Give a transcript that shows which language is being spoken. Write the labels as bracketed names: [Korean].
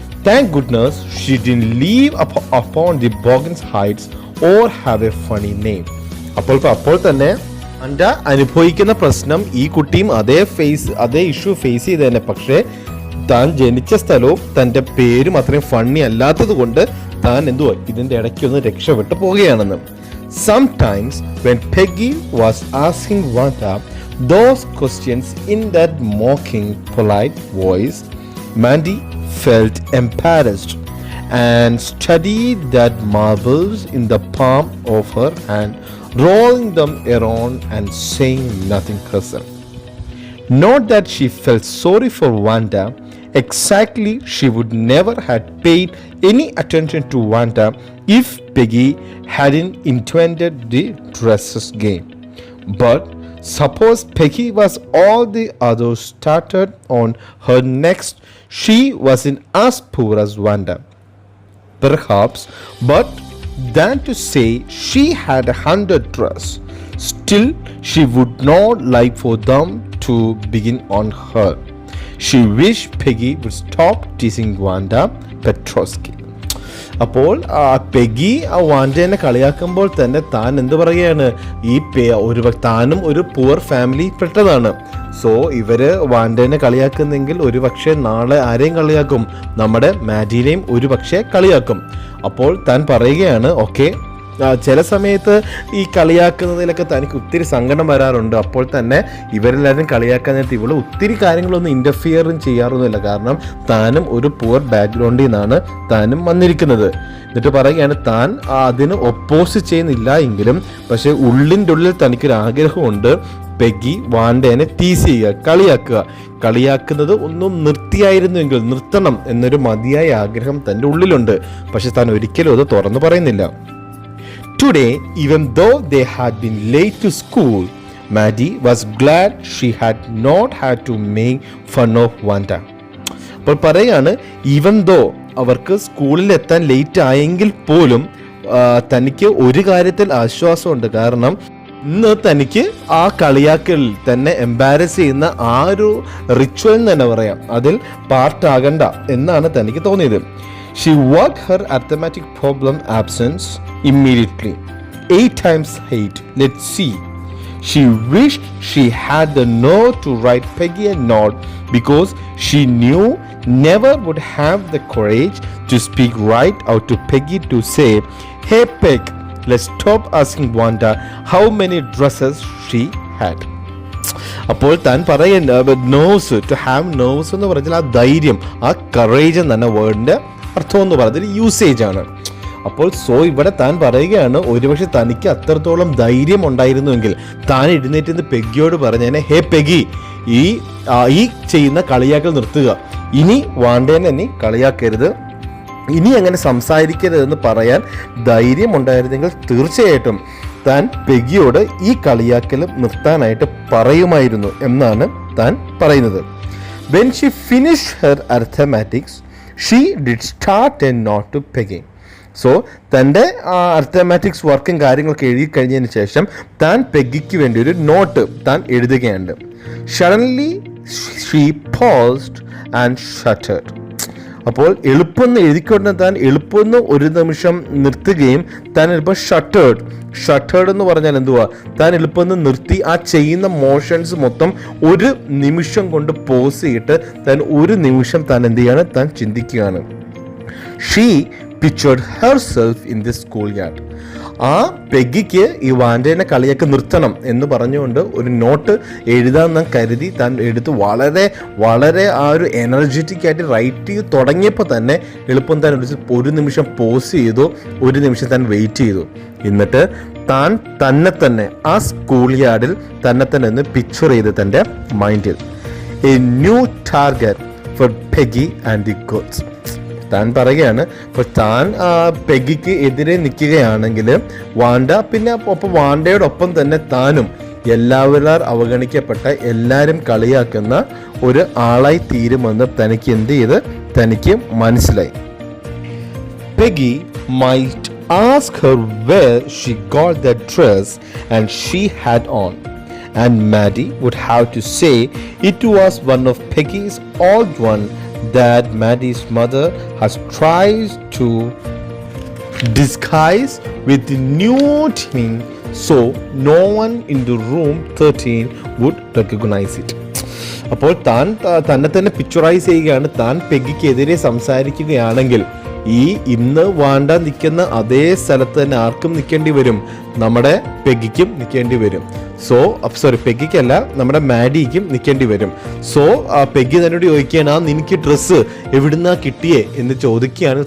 [English] Thank goodness she didn't live upon the Boggins Heights or have a funny name. [Malayalam] അപ്പോൾ തന്നെ എൻ്റെ അനുഭവിക്കുന്ന പ്രശ്നം ഈ കുട്ടിയും അതേ ഇഷ്യൂ ഫേസ് ചെയ്ത് തന്നെ. പക്ഷേ താൻ ജനിച്ച സ്ഥലവും തൻ്റെ പേരും അത്രയും ഫണ്ണി അല്ലാത്തത് കൊണ്ട് താൻ എന്തുവാ ഇതിൻ്റെ ഇടയ്ക്കൊന്ന് രക്ഷപ്പെട്ടു പോവുകയാണെന്ന്. [English] Sometimes when Peggy was asking Wanda those questions in that mocking, polite voice, Mandy felt embarrassed and studied that marbles in the palm of her hand, rolling them around and saying nothing herself. Not that she felt sorry for Wanda. Exactly, she would never have paid any attention to Wanda if Peggy hadn't invented the dresses game. But suppose Peggy was all the others started on her next, she wasn't as poor as Wanda, perhaps, but than to say she had 100 dresses. Still, she would not like for them to begin on her. She wished Peggy would stop teasing Wanda Petrosky. [Malayalam] അപ്പോൾ Peggy വാൻഡേനെ കളിയാക്കുമ്പോൾ തന്നെ താൻ എന്ത് പറയുകയാണ്, താനും ഒരു poor family പെട്ടതാണ്. So ഇവര് വാൻഡേനെ കളിയാക്കുന്നെങ്കിൽ ഒരു പക്ഷേ നാളെ ആരെയും കളിയാക്കും, നമ്മുടെ മാഡിനെയും ഒരു പക്ഷേ കളിയാക്കും. അപ്പോൾ താൻ പറയുകയാണ്, ഓക്കെ, ചില സമയത്ത് ഈ കളിയാക്കുന്നതിലൊക്കെ തനിക്ക് ഒത്തിരി സങ്കടം വരാറുണ്ട്. അപ്പോൾ തന്നെ ഇവരെല്ലാവരും കളിയാക്കാൻ നേരത്തെ ഇവള് ഒത്തിരി കാര്യങ്ങളൊന്നും ഇൻ്റർഫിയറും ചെയ്യാറൊന്നുമില്ല. കാരണം താനും ഒരു പുവർ ബാക്ക്ഗ്രൗണ്ടിൽ നിന്നാണ് താനും വന്നിരിക്കുന്നത്. എന്നിട്ട് പറയുകയാണ്, താൻ അതിന് ഒപ്പോസ് ചെയ്യുന്നില്ല എങ്കിലും പക്ഷേ ഉള്ളിൻ്റെ ഉള്ളിൽ തനിക്കൊരു ആഗ്രഹമുണ്ട് പെഗി വാൻഡേനെ ടീസ് ചെയ്യുക, കളിയാക്കുന്നത് ഒന്നും നിർത്തിയായിരുന്നുവെങ്കിൽ നിർത്തണം എന്നൊരു മതിയായ ആഗ്രഹം തൻ്റെ ഉള്ളിലുണ്ട്. പക്ഷെ താൻ ഒരിക്കലും അത് തുറന്നു പറയുന്നില്ല. [English] Today, even though they had been late to school, Maddie was glad she had not had to make fun of Wanda. [Malayalam] അപ്പോൾ പറയാണ്, [English] even though [Malayalam] അവർക്ക് സ്കൂളിൽ എത്താൻ ലേറ്റ് ആയെങ്കിൽ പോലും തനിക്ക് ഒരു കാര്യത്തിൽ ആശ്വാസമുണ്ട്. കാരണം ഇന്ന് തനിക്ക് ആ കളിയാക്കലിൽ തന്നെ എംബാരസ് ചെയ്യുന്ന ആ ഒരു റിച്വൽ എന്ന് തന്നെ പറയാം, അതിൽ പാർട്ടാകണ്ട എന്നാണ് തനിക്ക് തോന്നിയത്. [English] She worked her arithmetic problem absence immediately. 8 times 8. Let's see. She wished she had the nerve to write Peggy a note because she knew never would have the courage to speak right out to Peggy to say, "Hey Peg, let's stop asking Wanda how many dresses she had." [Malayalam] അപ്പോൾ താൻ പറയുന്ന nerves, [English] to have nerves [Malayalam] എന്ന് പറഞ്ഞാൽ ആ ധൈര്യം, ആ courage എന്ന വേർഡിൻ്റെ അർത്ഥം എന്ന് പറയുന്നത് യൂസേജ് ആണ്. അപ്പോൾ ഇവിടെ താൻ പറയുകയാണ്, ഒരുപക്ഷെ തനിക്ക് അത്രത്തോളം ധൈര്യം ഉണ്ടായിരുന്നുവെങ്കിൽ താൻ എഴുന്നേറ്റ് പെഗിയോട് പറഞ്ഞേനെ, ഹേ പെഗി, ഈ ചെയ്യുന്ന കളിയാക്കൽ നിർത്തുക, ഇനി വാണ്ടേനെ നീ കളിയാക്കരുത്, ഇനി അങ്ങനെ സംസാരിക്കരുതെന്ന് പറയാൻ ധൈര്യമുണ്ടായിരുന്നെങ്കിൽ തീർച്ചയായിട്ടും താൻ പെഗിയോട് ഈ കളിയാക്കൽ നിർത്താനായിട്ട് പറയുമായിരുന്നു എന്നാണ് താൻ പറയുന്നത്. [English] When she finished her arithmetics, she did start a note to Peggy. [Malayalam] So തൻ്റെ അർത്ഥമാറ്റിക്സ് വർക്കും കാര്യങ്ങളൊക്കെ എഴുതി കഴിഞ്ഞതിന് ശേഷം താൻ പെഗിക്ക് വേണ്ടി ഒരു നോട്ട് താൻ എഴുതുകയുണ്ട്. [English] Suddenly she paused and shuddered. [Malayalam] അപ്പോൾ എളുപ്പമെന്ന് എഴുതിക്കൊണ്ട് താൻ എളുപ്പമെന്ന് ഒരു നിമിഷം നിർത്തുകയും താൻ എളുപ്പം ഷട്ടേഡ് എന്ന് പറഞ്ഞാൽ എന്തുവാ, താൻ എളുപ്പമെന്ന് നിർത്തി ആ ചെയ്യുന്ന മോഷൻസ് മൊത്തം ഒരു നിമിഷം കൊണ്ട് പോസ് ചെയ്തിട്ട് താൻ ഒരു നിമിഷം താൻ എന്ത് ചെയ്യാണ്, താൻ ചിന്തിക്കുകയാണ്. [English] She pictured herself in the schoolyard. [Malayalam] ആ പെഗിക്ക് ഈ വാൻഡേനെ കളിയൊക്കെ നിർത്തണം എന്ന് പറഞ്ഞുകൊണ്ട് ഒരു നോട്ട് എഴുതാമെന്ന് കരുതി താൻ എടുത്ത് വളരെ വളരെ ആ ഒരു എനർജറ്റിക് ആയിട്ട് റൈറ്റ് ചെയ്ത് തുടങ്ങിയപ്പോൾ തന്നെ എളുപ്പം താൻ ഒരു നിമിഷം പോസ് ചെയ്തു, ഒരു നിമിഷം താൻ വെയിറ്റ് ചെയ്തു. എന്നിട്ട് താൻ തന്നെ ആ സ്കൂൾ യാർഡിൽ തന്നെ ഒന്ന് പിക്ചർ ചെയ്ത് തൻ്റെ മൈൻഡിൽ [English] A new target for Peggy and the girls. [Malayalam] താൻ പറയുകയാണ്, ഇപ്പോൾ താൻ പെഗിക്ക് എതിരെ നിൽക്കുകയാണെങ്കിൽ വാണ്ട, പിന്നെ ഒപ്പം വാണ്ടയോടൊപ്പം തന്നെ താനും എല്ലാവരും അവഗണിക്കപ്പെട്ട എല്ലാവരും കളിയാക്കുന്ന ഒരു ആളായി തീരുമെന്ന് തനിക്ക് എന്ത് ചെയ്ത് തനിക്ക് മനസ്സിലായി. [English] Peggy might ask her where she got that dress and she had on, and Maddie would have to say it was one of Peggy's old one that Maddie's mother has tried to disguise with the new thing so no one in the room 13 would recognize it. [Malayalam] അപ്പോൾ താൻ തന്നെ picturise ചെയ്യുകയാണ്. താൻ പെഗിക്കെതിരെ സംസാരിക്കുകയാണെങ്കിൽ ഈ ഇന്ന് വാണ്ട നിൽക്കുന്ന അതേ സ്ഥലത്ത് തന്നെ ആർക്കും നിൽക്കേണ്ടി വരും, നമ്മുടെ പെഗിക്കും നിൽക്കേണ്ടി വരും. പെഗിക്കല്ല, നമ്മുടെ മാഡിക്കും നിൽക്കേണ്ടി വരും. പെഗി തന്നോട് ചോദിക്കുകയാണ്, നിനക്ക് ഡ്രസ്സ് എവിടുന്നാ കിട്ടിയേ എന്ന് ചോദിക്കുകയാണ്.